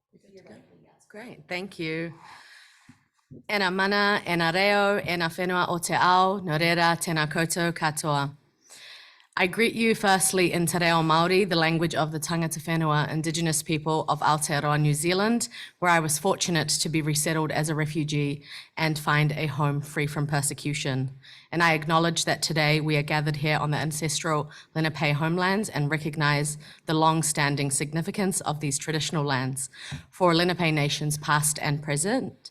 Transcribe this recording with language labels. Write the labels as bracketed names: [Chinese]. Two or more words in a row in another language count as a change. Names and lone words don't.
[English] Great, thank you. [Māori] Ena mana, ena reo, ena whenua o te ao, no reira tēnā koutou katoa. [English] I greet you firstly in Te Reo Māori, the language of the [Māori] tangata whenua [English] Indigenous people of Aotearoa, New Zealand, where I was fortunate to be resettled as a refugee and find a home free from persecution. And I acknowledge that today we are gathered here on the ancestral Lenape homelands and recognize the long-standing significance of these traditional lands for Lenape nations past and present.